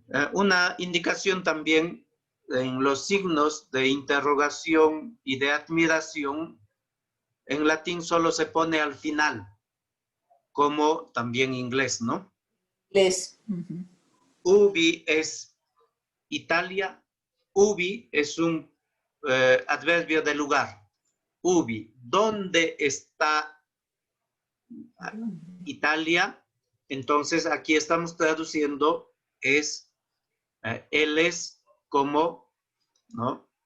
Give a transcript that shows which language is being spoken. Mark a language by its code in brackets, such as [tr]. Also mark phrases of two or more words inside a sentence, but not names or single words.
[es] Una indicación también en los signos de interrogación y de admiración, en latín solo se pone al final, como también en inglés, ¿no? Les. [la] Ubi es Italia, [es] ubi es un adverbio de lugar. Ubi, ¿dónde está Italia? Entonces aquí estamos traduciendo es, él es como, ¿no?